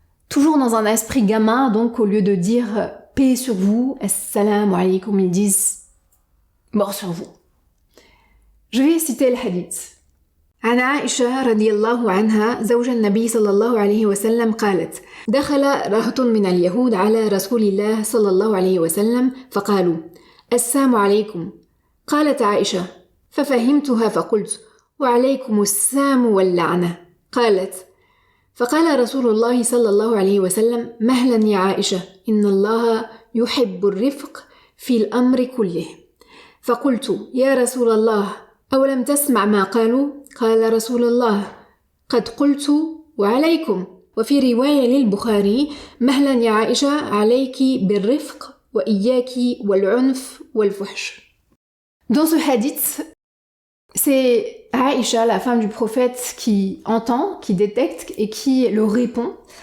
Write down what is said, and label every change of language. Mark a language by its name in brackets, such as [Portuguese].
[French] Toujours dans un esprit gamin, donc au lieu de dire paix sur vous, assalamu alaikum, ils disent mort sur vous. Je vais citer le hadith. [Arabic] عن عائشة رضي الله عنها زوج النبي صلى الله عليه وسلم قالت: دخل رهط من اليهود على رسول الله صلى الله عليه وسلم فقالوا: السلام عليكم. قالت عائشة: ففهمتها فقلت: وعليكم السام واللعنة. قالت: فقال رسول الله صلى الله عليه وسلم: مهلا يا عائشة، إن الله يحب الرفق في الأمر كله. فقلت: يا رسول الله، أولم تسمع ما قالوا؟ قال رسول الله: قد قلت وعليكم. وفي رواية للبخاري: مهلا يا عائشة، عليك بالرفق وإياك والعنف والفحش. [French] Dans ce hadith, c'est Aïcha, la femme du prophète, qui entend, qui détecte et qui le répond.